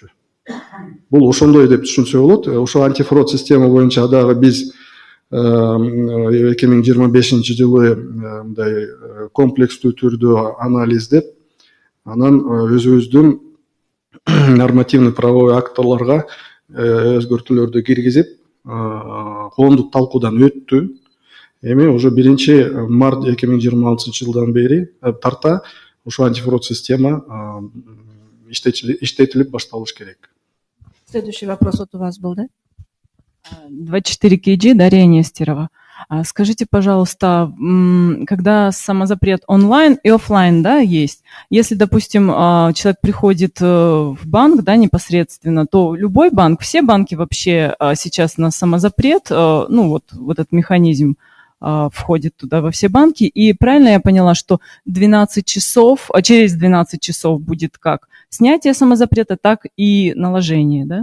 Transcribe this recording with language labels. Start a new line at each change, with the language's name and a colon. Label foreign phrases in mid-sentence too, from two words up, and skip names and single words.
Kyrgyz: Бул ошондой деп түшүнсө болот. Ошо антифрод система боюнча дагы биз 2025 жылы мындай комплекстүү түрдө анализдеп, анан өзүбүздүн
Russian: нормативный правовой
Kyrgyz: актларга өзгөртүүлөрдү киргизип, коомдук талкуудан өттү. Эми уже 1 март 2026 жылдан бери тарта ошо антифрод система иштетилип башталыш керек.
Russian: Следующий вопрос вот у вас был, да? 24KG, Дарья Нестерова. Скажите, пожалуйста, когда самозапрет онлайн и офлайн, да, есть, если, допустим, человек приходит в банк, да, непосредственно, то любой банк, все банки вообще сейчас на самозапрет, ну, вот этот механизм входит туда во все банки, и правильно я поняла, что 12 часов, через 12 часов будет как снятие самозапрета, так и наложение, да?